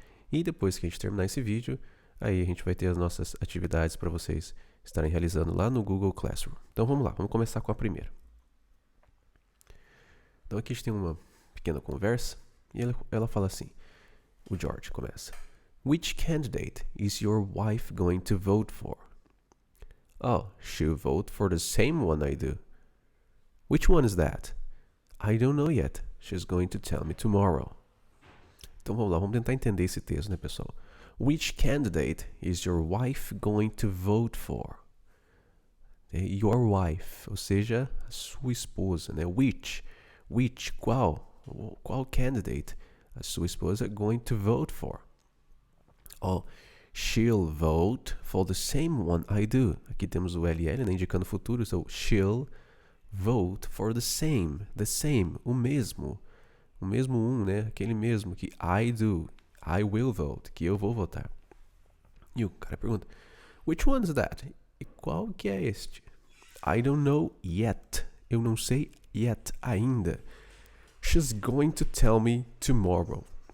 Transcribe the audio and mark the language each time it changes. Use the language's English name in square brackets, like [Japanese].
[Portuguese] E depois que a gente terminar esse vídeo, aí a gente vai ter as nossas atividades para vocês estarem realizando lá no Google Classroom. Então vamos lá, vamos começar com a primeira. Então aqui a gente tem uma pequena conversa e ela fala assim, o George começa. [English] Which candidate is your wife going to vote for? Oh, she'll vote for the same one I do. Which one is that? I don't know yet. She's going to tell me tomorrow. [Portuguese] Então vamos lá, vamos tentar entender esse texto, né, pessoal? [English] Which candidate is your wife going to vote for? Your wife, [Portuguese] ou seja, a sua esposa, né? [English] Which, [Portuguese] qual [English] candidate [Portuguese] a sua esposa [English] going to vote for? Oh, she'll vote for the same one I do. [Portuguese] Aqui temos o LL, né, indicando o futuro, [English] so she'll vote for the same, [Portuguese] o mesmo né, aquele mesmo que [English] I do, I will vote, [Portuguese] que eu vou votar. E o cara pergunta, [English] which one is that? [Portuguese] E qual que é este? [English] I don't know yet, [Portuguese] eu não sei [English] yet [Portuguese] ainda. [English] She's going to tell me tomorrow.